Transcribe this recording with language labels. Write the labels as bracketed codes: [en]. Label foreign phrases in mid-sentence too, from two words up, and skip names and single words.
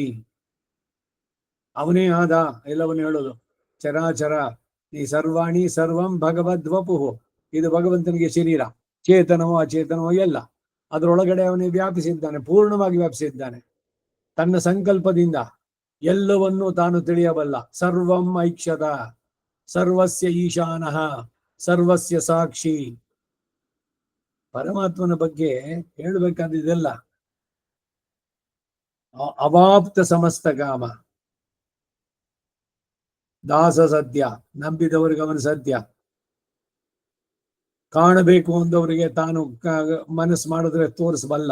[kn] ಅವನೇ ಆದ ಎಲ್ಲವನ್ನು ಹೇಳೋದು. [sa] ಚರಾಚರ ಈ ಸರ್ವಾಣಿ ಸರ್ವಂ ಭಗವದ್ವಪುಹು, [kn] ಇದು ಭಗವಂತನಿಗೆ ಶರೀರ. ಚೇತನವೋ ಅಚೇತನವೋ ಎಲ್ಲ ಅದರೊಳಗಡೆ ಅವನೇ ವ್ಯಾಪಿಸಿದ್ದಾನೆ, ಪೂರ್ಣವಾಗಿ ವ್ಯಾಪಿಸಿದ್ದಾನೆ. ತನ್ನ ಸಂಕಲ್ಪದಿಂದ ಎಲ್ಲವನ್ನೂ ತಾನು ತಿಳಿಯಬಲ್ಲ. [sa] ಸರ್ವಂ ಐಕ್ಷತ, ಸರ್ವಸ್ಯ ಈಶಾನಃ, ಸರ್ವಸ್ಯ ಸಾಕ್ಷಿ. [kn] ಪರಮಾತ್ಮನ ಬಗ್ಗೆ ಹೇಳಬೇಕಾದಿದೆಲ್ಲ [sa] ಅವಾಪ್ತ ಸಮಸ್ತ ಕಾಮ. [kn] ದಾಸ ಸತ್ಯ, ನಂಬಿದವರಿಗೆ ಅವನು ಸತ್ಯ. ಕಾಣಬೇಕು ಅಂದವರಿಗೆ ತಾನು ಮನಸ್ಸು ಮಾಡಿದ್ರೆ ತೋರಿಸಬಲ್ಲ.